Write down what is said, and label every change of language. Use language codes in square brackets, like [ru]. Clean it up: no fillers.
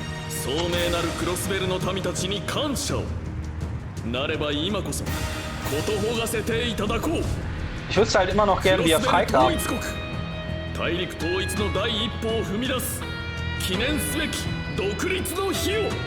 [ja] 聡明なるクロスベルの民たちに感謝を。なれば今こそことほがせていただこう。 [de] Ich wüsste halt immer noch gern, wie er freikam. [ja] 大陸統一の第一歩を踏み出す記念すべき独立の日を。